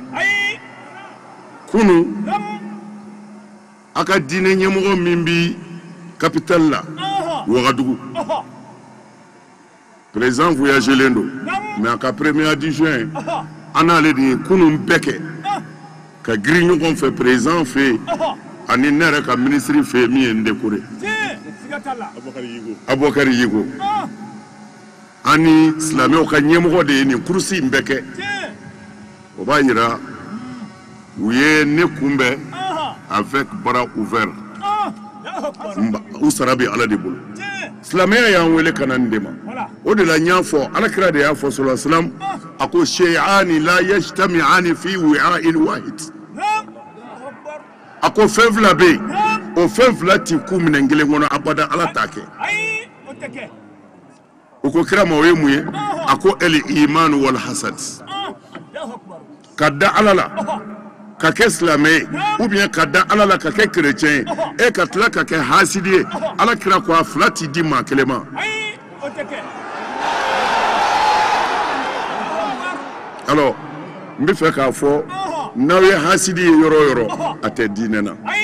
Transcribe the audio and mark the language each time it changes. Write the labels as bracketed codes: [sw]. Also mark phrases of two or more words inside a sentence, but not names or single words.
[bm] Kunu a ka diinɛ ɲɛmɔgɔ min bi capitale la Ouagadougou, président voyagelen don, mais a ka [fr] premier adjoint [bm] an n'ale de ye kunun bɛɛ kɛ ka girin ɲɔgɔn fɛ président fɛ yen ani ne yɛrɛ ka ministre fɛ yen min ye n décoré Abubakari Yigo. Ani silamɛw ka ɲɛmɔgɔ de ye nin kurusi in bɛɛ kɛ. O b'a yira u ye ne kunbɛn [fr] avec bras ouvert. [bm] U sara bɛ Ala de bolo. Silamɛya y'an wele ka na nin de ma. O de la n y'a fɔ, Alakira de y'a fɔ [ar] صلى الله عليه وسلم, [bm] a ko [ar] شيئان لا يجتمعان في وعاء واحد. [bm] A ko fɛn fila bɛ yen, o fɛn fila ti ku minɛn kelen kɔnɔ abada, Ala t'a kɛ. O ko kira ma o ye mun ye? A ko [ar] الإيمان والحسد. [bm] Ka da Ala la ka kɛ silamɛ ye [fr] ou bien [bm] ka da Ala la ka kɛ chrétien ye e ka tila ka kɛ hasidi ye Ala kira ko a fila ti di maa kelen ma. Alors n bɛ fɛ k'a fɔ n'aw ye hasidi ye yɔrɔ o yɔrɔ a tɛ diinɛ na.